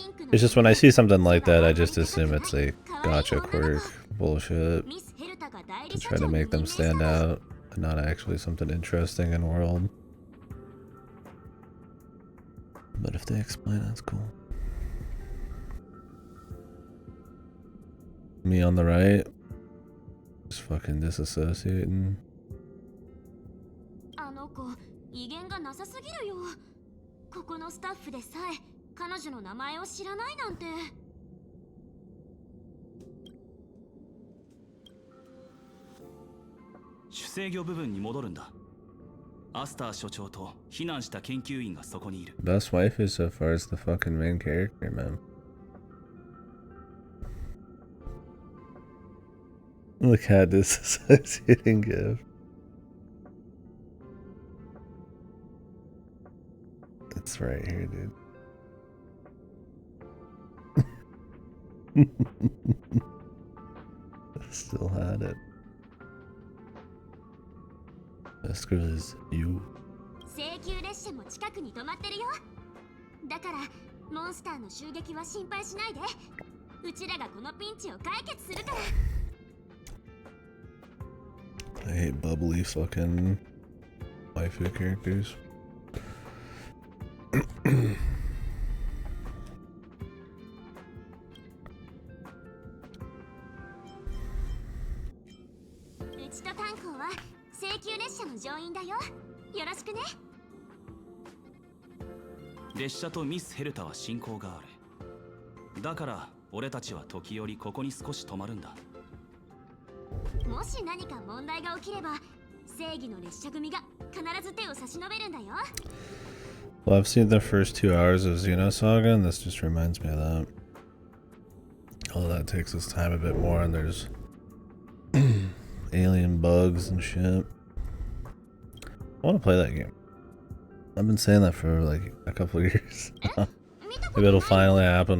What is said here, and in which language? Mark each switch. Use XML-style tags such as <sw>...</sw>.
<en>It's just when I see something like that, I just assume it's a gotcha quirk bullshit to try to make them stand out and not actually something interesting in world. But if they explain, that's cool. Me on the right, just fucking disassociating.</en> <ja>あの子、威厳がなさすぎるよ。ここのスタッフでさえ彼女の名前を知らないなんて。主制御部分に戻るんだ。アスター所長と避難した研究員がそこにいる。</ja> <en>Best waifu so far is the fucking main character, man. Look at this disassociating gift. It's right here, dude. Still had it. Best girl is you.</en> <ja>請求列車も近くに止まってるよ。だからモンスターの襲撃は心配しないで。うちらがこのピンチを解決するから。</ja> <en>I hate bubbly fucking waifu characters. .</en> <ja>列車とミス・ヘルタは親交がある。だから俺たちは時折ここに少し止まるんだ。もし何か問題が起きれば正義の列車組が必ず手を差し伸べるんだよ。</ja> <en>Well, I've seen the first 2 hours of Xenosaga, and this just reminds me of that. All that takes its time a bit more, and there's alien bugs and shit. I want to play that game. I've been saying that for like a couple of years. Maybe it'll finally happen.</en>